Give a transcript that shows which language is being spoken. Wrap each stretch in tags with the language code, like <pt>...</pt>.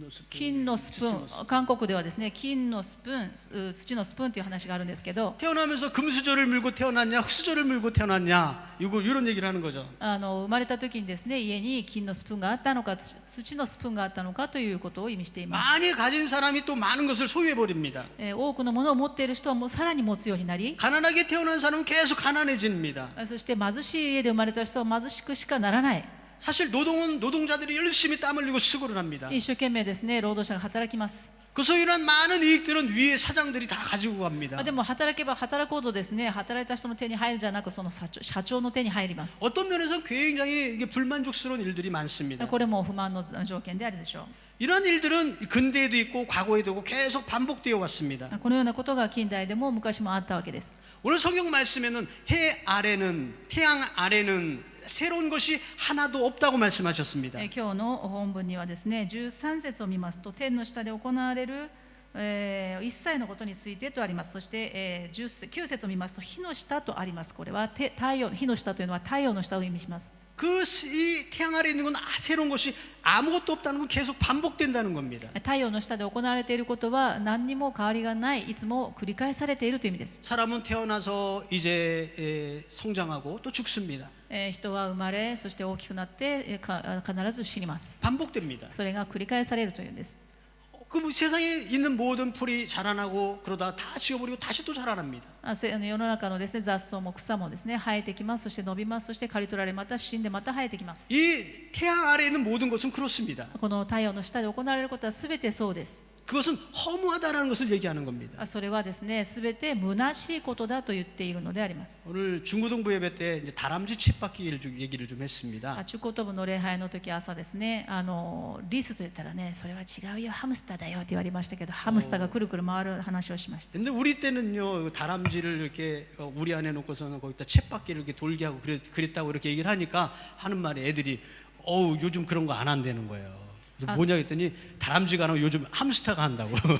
<ja>金のスプーン、韓国ではですね、金のスプーン、土のスプーンという話があるんですけど、</ja> <ko>태어나면서 금수저를 물고 태어났냐 흙수저를 물고 태어났냐 이런 얘기를 하는 거죠.</ko> <ja>生まれた時にですね、家に金のスプーンがあったのか、土のスプーンがあったのかということを意味しています。</ja> <ko>많이 가진 사람이 또 많은 것을 소유해 버립니다.</ko> <ja>多くのものを持っている人はもうさらに持つようになり、</ja> <ko>가난하게 태어난 사람은 계속 가난해집니다.</ko> <ja>そして貧しい家で生まれた人は貧しくしかならない。</ja> <ko>사실 노동은 노동자들이 열심히 땀 흘리고 수고를 합니다.</ko> <ja>一生懸命ですね、労働者が働きます。</ja> <ko>그 소유한 많은 이익들은 위에 사장들이 다 가지고 갑니다.</ko> <ja>でも働けば働こうとですね、働いた人の手に入るんじゃなく、その社長の手に入ります。</ja> <ko>어떤 면에서 굉장히 이게 불만족스러운 일들이 많습니다.</ko> <ja>これも不満の条件であるでしょう。</ja> <ko>이런 일들은 근대에도 있고 과거에도 있고 계속 반복되어 왔습니다.</ko> <ja>このようなことが近代でも昔もあったわけです。</ja> <ko>오늘 성경 말씀에는 해 아래는 태양 아래는 새로운 것이 하나도 없다고 말씀하셨습니다.</ko> <ja>今日の本文にはですね、13節を見ますと、天の下で行われる、一切のことについてとあります。そして、9節を見ますと、火の下とあります。これは火の下というのは太陽の下を意味します。</ja> <ko>이 태양 아래에 있는 건 새로운 것이 아무것도 없다는 건 계속 반복된다는 겁니다.</ko> <ja>太陽の下で行われていることは何にも変わりがない、いつも繰り返されているという意味です。</ja> <ko>사람은 태어나서 이제 성장하고 또 죽습니다.</ko> <ja>人は生まれ、そして大きくなって必ず死にます。</ja> <ko>반복됩니다.</ko> <ja>それが繰り返されるというんです。</ja> <ko>그 세상에 있는 모든 풀이 자라나고 그러다 다 지워버리고 다시 또 자라납니다.</ko> <ja>世の中のですね、雑草も草もですね、生えてきます。そして伸びます。そして刈り取られ、また死んでまた生えてきます。</ja> <ko>이 태양 아래에 있는 모든 것은 그렇습니다.</ko> <ja>この太陽の下で行われることはすべてそうです。</ja> <ko>그것은 허무하다라는 것을 얘기하는 겁니다.</ko> <ja>それはですね、すべて虚しいことだと言っているのであります。</ja> <ko>오늘 중고등부 예배 때 이제 다람쥐 쳇바퀴를 얘기를 좀 했습니다.</ko> <ja>中高等部の礼拝の時朝ですね、リスと言ったらね、それは違うよ、ハムスターだよって言われましたけど、ハムスターがくるくる回る話をしました。</ja> <ko>근데 우리 때는요 다람쥐를 이렇게 우리 안에 놓고서는 거기다 쳇바퀴를 이렇게 돌게 하고 그랬다고 이렇게 얘기를 하니까 하는 말에 애들이 어우 요즘 그런 거 안 한다는 거예요. 그래서 뭐냐 했더니 다람쥐가 안 하고 요즘 함스터가 한다고.</ko>